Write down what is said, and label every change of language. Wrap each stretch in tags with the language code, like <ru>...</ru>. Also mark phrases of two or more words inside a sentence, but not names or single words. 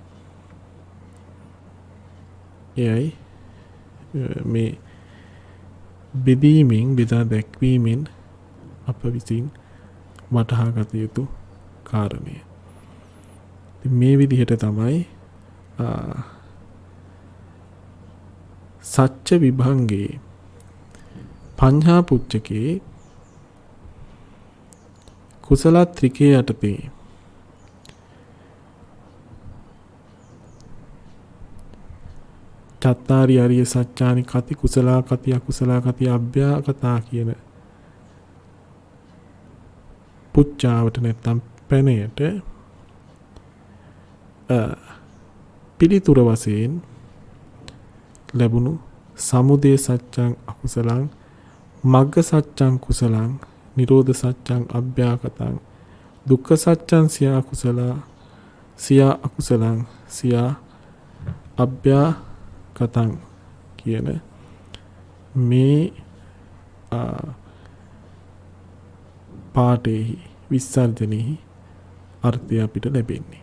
<si>එයයි මේ බෙදීමෙන් බෙදා දැක්වීමෙන් අප විසින් වටහා ගත යුතු කාරණය. මේ විදිහට තමයි</si> <pi>සච්ච විභංගේ පඤ්හා පුච්චකේ කුසල ත්‍රිකේ යටතේ චත්තාරි අරිය සත්‍යානි කති කුසලා කති අකුසලා කති අභ්‍යාකතා කියන</pi> <si>පුච්චාවට නැත්තම් පැනයට පිළිතුර වශයෙන් ලැබුණු</si> <pi>සමුදය සත්‍යං අකුසලං මග්ග සත්‍යං කුසලං නිරෝධ සත්‍යං අභ්‍යාකතං දුක්ඛ සත්‍යං සියා කුසලා සියා අකුසලං සියා අභ්‍යාකතං</pi> <si>කියන මේ පාඨයෙහි විසර්ජනෙහි අර්ථය අපිට ලැබෙන්නේ.</si>